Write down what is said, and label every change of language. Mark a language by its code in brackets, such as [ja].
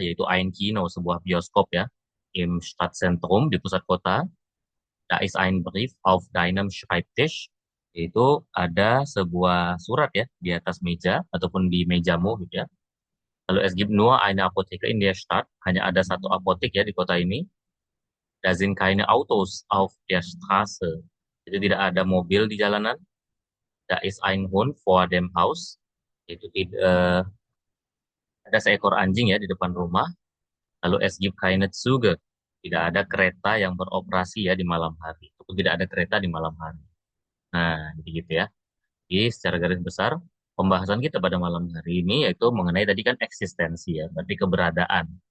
[id] Yaitu [de] ein Kino, [id] sebuah bioskop ya. [de] Im Stadtzentrum [id] di pusat kota. [de] Da ist ein Brief auf deinem Schreibtisch. [id] Yaitu ada sebuah surat ya di atas meja ataupun di mejamu gitu ya. Lalu [de] es gibt nur eine Apotheke in der Stadt. [id] Hanya ada satu apotek ya di kota ini. [de] Da sind keine Autos auf der Straße. [id] Jadi tidak ada mobil di jalanan. [de] Da ist ein Hund vor dem Haus. [id] Itu ada seekor anjing ya di depan rumah. Lalu [de] es gibt keine Züge. [id] Tidak ada kereta yang beroperasi ya di malam hari. Ataupun tidak ada kereta di malam hari. Nah, jadi gitu ya. Jadi secara garis besar, pembahasan kita pada malam hari ini yaitu mengenai tadi kan eksistensi ya, berarti keberadaan.